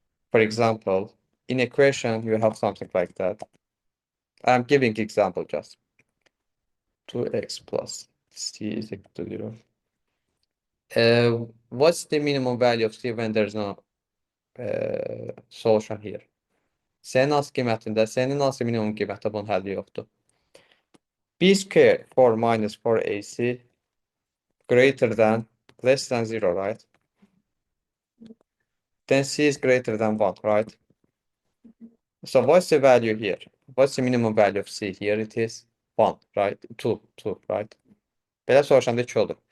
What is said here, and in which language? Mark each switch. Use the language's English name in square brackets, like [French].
[English] For example, in equation, you have something like that. I'm giving example just. 2x plus c is equal to 0. What's the minimum value of c when there's no solution here? [Azerbaijani] C'nin az qiymətində, C'nin hansı minimum qiyməti bunun həlli yoxdur. [English] B square 4 minus 4ac greater than, less than 0, right? Then c is greater than 1, right? So what's the value here? What's the minimum value of c here? It is 1, right? 2, right? [Azerbaijani] Belə soruşanda 2 olur.